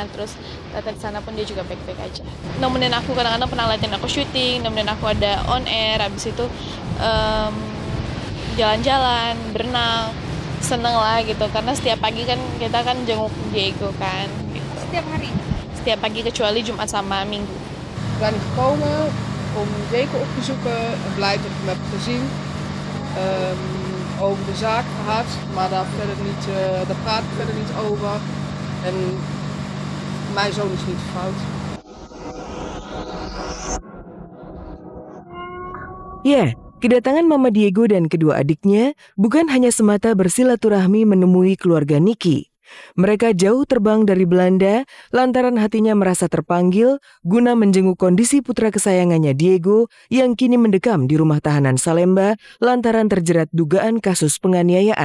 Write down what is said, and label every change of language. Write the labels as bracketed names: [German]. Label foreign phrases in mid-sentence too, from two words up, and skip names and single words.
[Indonesian] Terus ternyata di sana pun dia juga baik-baik aja. Nemenin aku kadang-kadang pernah liatin aku syuting, nemenin aku ada [English] on air, [Indonesian] abis itu jalan-jalan, berenang, seneng lah gitu. Karena setiap pagi kan kita kan jenguk Diego kan. Setiap hari? Setiap pagi kecuali Jumat sama Minggu. [Dutch] We zijn gekomen om Diego op te zoeken en blij dat ik hem heb gezien. Over de zaak gehad, maar daar praat ik verder niet over. En mijn zoon is niet fout. [Indonesian] Ya, kedatangan Mama Diego dan kedua adiknya bukan hanya semata bersilaturahmi menemui keluarga Niki. Mereka jauh terbang dari Belanda lantaran hatinya merasa terpanggil guna menjenguk kondisi putra kesayangannya Diego yang kini mendekam di rumah tahanan Salemba lantaran terjerat dugaan kasus penganiayaan.